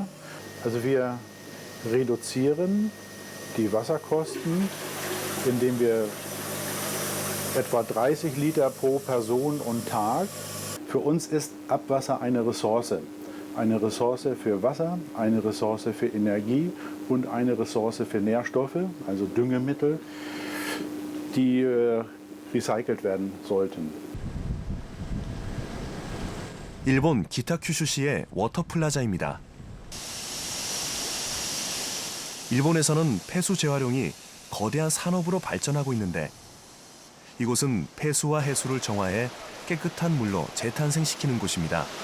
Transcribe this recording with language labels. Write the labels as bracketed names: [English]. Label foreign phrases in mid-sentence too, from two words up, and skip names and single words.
[German] Also wir reduzieren die Wasserkosten, indem wir etwa 30 Liter pro Person und Tag. Für uns ist Abwasser eine Ressource. Eine Ressource für Wasser, eine Ressource für Energie und eine Ressource für Nährstoffe, also Düngemittel, die recycelt werden sollten. [Korean] 일본 기타 큐슈시의 워터플라자입니다. 일본에서는 폐수 재활용이 거대한 산업으로 발전하고 있는데 이곳은 폐수와 해수를 정화해 깨끗한 물로 재탄생시키는 곳입니다.